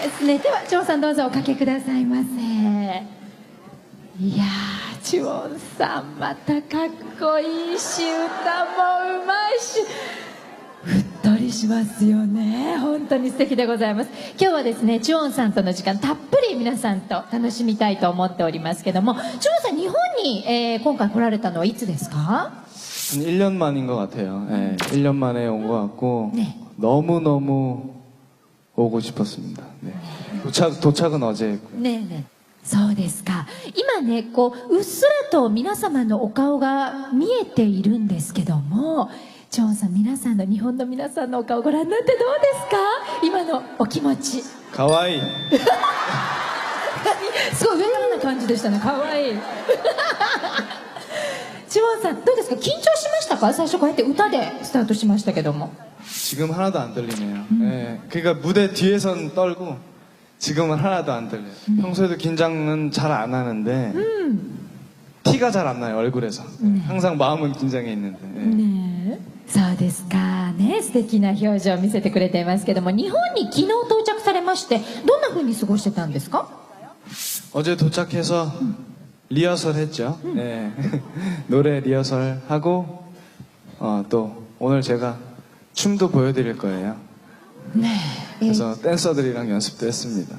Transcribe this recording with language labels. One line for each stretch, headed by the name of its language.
Japanese: 素敵ですね。ではジュオンさんどうぞおかけくださいませ。いやー、ジュオンさんまたかっこいいし、歌もうまいし、ふっとりりしますよね。本当に素敵でございます。今日はですね、チュオンさんとの時間たっぷり皆さんと楽しみたいと思っておりますけども、チュオンさん日本に、今回来られたのはいつですか？
Korean: 1년 만인 것 같아요. 예, 1년 만에 온 것 같고 네. 너무너무 오고 싶었습니다. 네. 도착은 어제 했고요.
Japanese: ねえねえ、そうですか。今ね、こううっすらと皆様のお顔が見えているんですけども、チョンさん、皆さんの日本の皆さんのお顔ご覧になってどうですか？今のお気持ち。 가와이. すごいウェルな感じでしたね。かわいい。チョンさん、どうですか？緊張しましたか？最初こうやって歌でスタートしましたけども。
Korean: 지금 하나도 안 떨리네요. 예, 그러니까 무대 뒤에선 떨고 지금은 하나도 안 떨려요. 평소에도 긴장은 잘 안 하는데 티가 잘 안 나요, 얼굴에서. 항상 마음은 긴장해 있는데. 예.
Japanese: ねえ、そうですかね。素敵な表情を見せてくれていますけども、日本に昨日到着されまして、どんな風に過ごしてたんですか？
Korean: 어제 도착해서 리허설 했죠. 예. 노래 리허설 하고 또 오늘 제가 춤도 보여드릴 거예요.
Japanese: ねえ、
Korean: 그래서 댄서들이랑 연습도 했습니다.